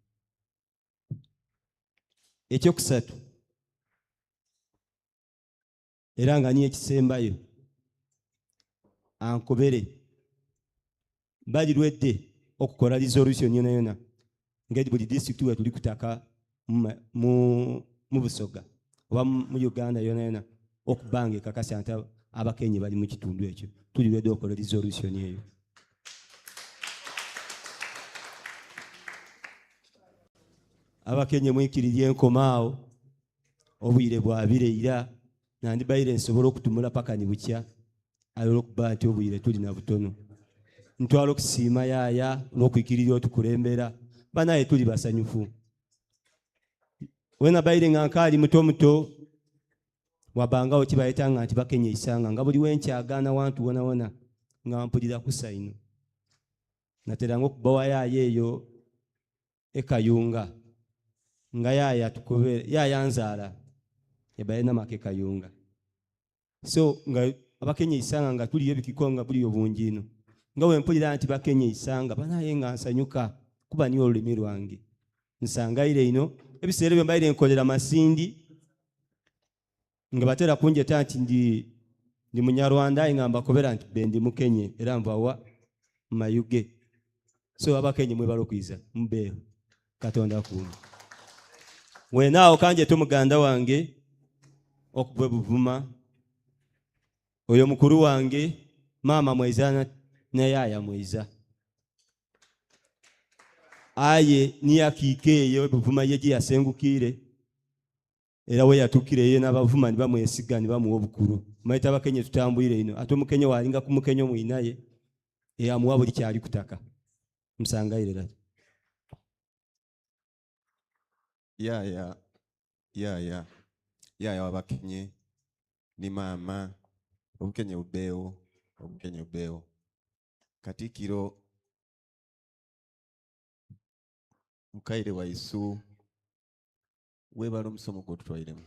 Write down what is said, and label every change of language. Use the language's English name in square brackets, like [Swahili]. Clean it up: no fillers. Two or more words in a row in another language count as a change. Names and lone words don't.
[Soga] Ekyokusatu era nga niyo ekisembayo ankobere bali lwedde okukola resolution yona yona ngeri buli district we tuli kutaka mu Busoga oba mu Uganda yona yona okubanga ekakasa nti Abakenye bali mu kitundu ekyo tuli lwedde okukola resolution eyo. Abakenye mwikirire enkomaawo obwire bwabireira nandibaire nsobola okutumula paka ni bukya olw'okuba nti obwire tuli na butono. Ntwala okusiima yaaya n'okwikirira otukulembera banaye tuli basanyufu. Wena baire nga nkaali muto wabangawo kibayitanga nti bakenye isanga nga buli wenkyagaana wantu wona nga mpulira kusaino. Nateranga okubawa yaaya eyo ekayunga nga yaaya tukubere yaaya nzaala ebaye namake kayunga. So nga abakenye isanga nga tuliyo bikiko nga buliyo bungi ino nga wempulira nti bakenye isanga banaye nga nsanyuka kuba niyo olulimi lwange. Nsangaire ino ebiseera byo mbaire nkolera masindi nga batera kunjeta nti ndi munyarwanda nga mbakobera nti bendi mukenye era nvawa mayuge. So abakenye mwe balokwiza mbeho Katonda kuno. Wenaawo kanje tumuganda wange okubwe Buvuma oyo mukuru wange mama mweza na yaaya mweza aye niyakike eyo Buvuma yeji yasengukire era we yatukire ye n'abavuma ni bamwesiga ni bamuwa obukuru. Maita abakenye tutambwire ino ate omukenye walinga ku mukenye mwinaye eyamuwa buli kyali kutaka. Msangaire dati. Yaaya wabakenye ni mama obukenye bubeewo Katikkiro mukaire waisu webala omusomo gwotutwairemu.